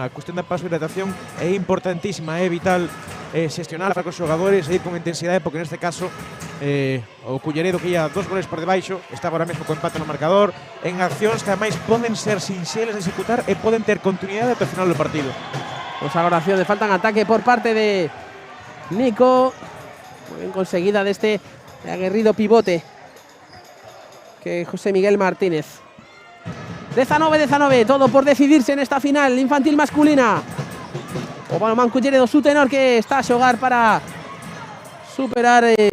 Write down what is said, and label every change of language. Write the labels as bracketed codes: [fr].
[gl] A cuestión da pausa de hidratación é importantísima, é vital xestionar para os xogadores e ir con intensidade, porque neste caso o Culleredo que ia 2 goles por debaixo, está agora mesmo co empate no marcador, en accións que ademais poden ser sinxelas de executar e poden ter continuidade ata o final do partido. [es] Pues [gl] agora acción de falta en ataque por parte de Nico. [es] Muy bien conseguida de este aguerrido pivote que José Miguel Martínez. 19-19, todo por decidirse en esta final infantil masculina. [gl] O Balonmán Culleredo Sutenor que está a xogar para superar